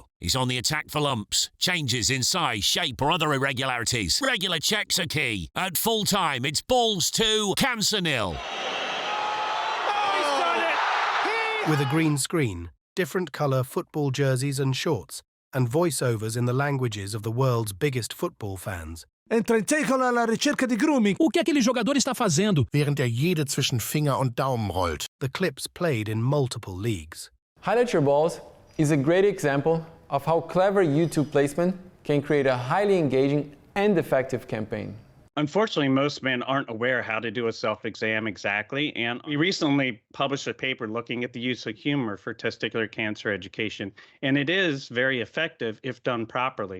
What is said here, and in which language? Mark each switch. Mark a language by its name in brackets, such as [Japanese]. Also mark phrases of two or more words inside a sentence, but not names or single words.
[English] He's on the attack for lumps, changes in size, shape or other irregularities. Regular checks are key. At full time, it's balls to cancer nil. With a green screen, different colour football jerseys and shorts, and voiceovers in the languages of the world's biggest football fans. [Portuguese] Entrei [Italian] alla ricerca di grooming. [Portuguese] O que aquele jogador está fazendo? [German] Während jede zwischen Finger und Daumen rollt. [English] The clips played in multiple leagues. Highlight Your Balls is a great example of how clever YouTube placement can create a highly engaging and effective campaign. Unfortunately, most men aren't aware how to do a self-exam exactly, and we recently published a paper looking at the use of humor for testicular cancer education, and it is very effective if done properly.